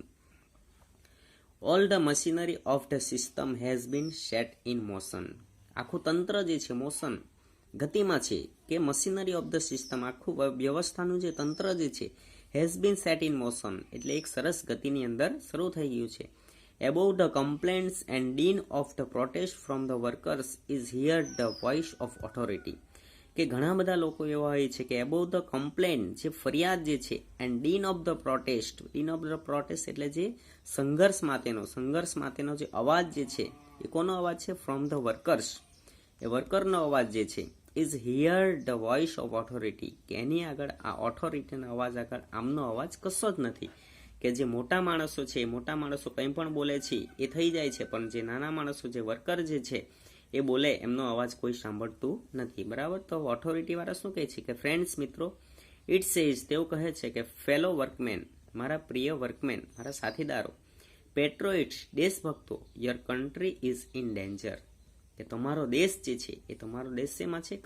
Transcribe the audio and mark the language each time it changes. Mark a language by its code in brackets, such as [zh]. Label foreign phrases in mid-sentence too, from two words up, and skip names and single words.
[en] All the machinery of the system has been set in motion, [gu] આખું તંત્ર જે છે મોશન ગતિમાં છે, કે [en] machinery of the system [gu] આખું વ્યવસ્થાનું જે તંત્ર જે છે [en] has been set in motion [gu] એટલે એક સરસ ગતિની અંદર શરૂ થઈ ગયું છે. [en] Above the complaints and din of the protest from the workers is here the voice of authority. [gu] કે ઘણા બધા લોકો એવા હોય છે કે [en] above the complaint [gu] જે ફરિયાદ જે છે [en] and din of the protest [gu] એટલે જે સંઘર્ષ માટેનો જે અવાજ જે છે એ કોનો અવાજ છે? [en] from the workers, [gu] એ વર્કરનો અવાજ જે છે [en] is here the voice of authority, [gu] કે એની આગળ આ ઓથોરિટીનો અવાજ આગળ આમનો અવાજ કશો જ નથી. કે જે મોટા માણસો છે, મોટા માણસો કંઈ પણ બોલે છે એ થઈ જાય છે, પણ જે નાના માણસો જે વર્કર જે છે એ બોલે એમનો અવાજ કોઈ સાંભળતું નથી. બરાબર. તો ઓથોરિટી વાળા શું કહે છે કે ફ્રેન્ડ્સ, મિત્રો, [en] it says, [gu] તેઓ કહે છે કે [en] fellow workmen, [gu] મારા પ્રિય વર્કમેન, મારા સાથીદારો, પેટ્રોઇટ્સ, દેશભક્તો, [en] your country is in danger, [gu] કે તમારો દેશ જે છે એ તમારો દેશ શેમાં છે?